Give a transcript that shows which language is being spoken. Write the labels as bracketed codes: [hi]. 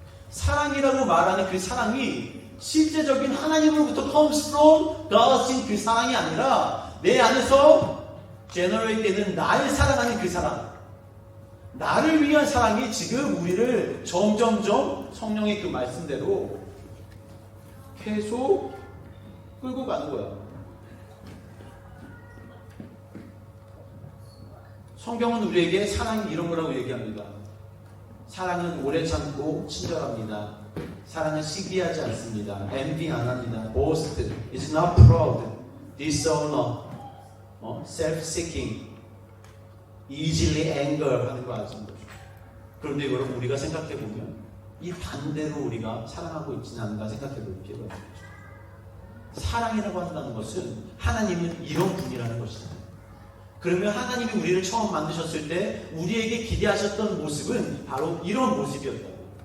[ko] 사랑이라고 말하는 그 사랑이 실제적인 하나님으로부터 [en] comes from God [ko] 인 그 사랑이 아니라 내 안에서 제너레이트 되는 나를 사랑하는 그 사랑, 나를 위한 사랑이 지금 우리를 점점점 성령의 그 말씀대로 계속 끌고 가는 거야. 성경은 우리에게 사랑이 이런 거라고 얘기합니다. 사랑은 오래 참고 친절합니다. 사랑은 시기하지 않습니다. envy 안 합니다. [en] boast is not proud, dishonor, self-seeking, easily anger [ko] 하는 거 아시는 거죠. 그런데 여러분, 우리가 생각해 보면 이 반대로 우리가 사랑하고 있지는 않은가 생각해 볼 필요가 있죠. 사랑이라고 한다는 것은 하나님은 이런 분이라는 것이다. 그러면 하나님이 우리를 처음 만드셨을 때 우리에게 기대하셨던 모습은 바로 이런 모습이었다고.